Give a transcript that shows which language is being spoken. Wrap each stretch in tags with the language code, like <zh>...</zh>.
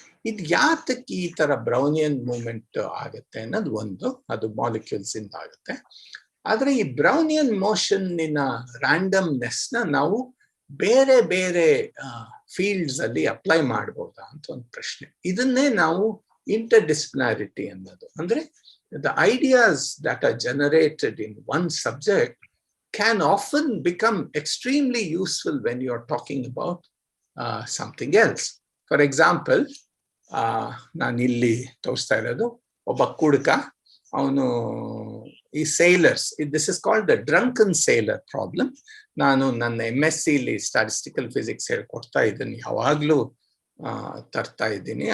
<kn>ಇದು ಯಾತಕ್ಕೆ ಈ ತರ ಬ್ರೌನಿಯನ್ ಮೂವ್ಮೆಂಟ್ ಆಗುತ್ತೆ ಅನ್ನೋದು ಒಂದು, ಅದು ಮಾಲಿಕ್ಯೂಲ್ಸ್ ಇಂದ ಆಗುತ್ತೆ. ಆದ್ರೆ ಈ ಬ್ರೌನಿಯನ್ ಮೋಷನ್ನಿನ ರ್ಯಾಂಡಮ್ನೆಸ್ ನ ನಾವು ಬೇರೆ ಬೇರೆ ಫೀಲ್ಡ್ಸ್ ಅಲ್ಲಿ ಅಪ್ಲೈ ಮಾಡ್ಬೋದಾ ಅಂತ ಒಂದು ಪ್ರಶ್ನೆ. ಇದನ್ನೇ ನಾವು interdisciplinarity ಅನ್ನೋದು. ಅಂದ್ರೆ</kn> <en>the ideas that are generated in one subject can often become extremely useful when you are talking about something else.</en> <kn>For example, ನಾನು ಇಲ್ಲಿ ತೋರಿಸ್ತಾ ಇರೋದು ಒಬ್ಬ ಕುಡುಕ, ಅವನು ಈ sailors,</kn> <en>This is called the drunken sailor problem.</en> <kn>ನಾನು ನನ್ನ MSc ಇಲ್ಲಿ ಸ್ಟ್ಯಾಟಿಸ್ಟಿಕಲ್ ಫಿಸಿಕ್ಸ್ ಹೇಳ್ಕೊಡ್ತಾ ಇದ್ದೀನಿ, ಯಾವಾಗ್ಲೂ ತರ್ತಾ ಇದ್ದೀನಿ.</kn>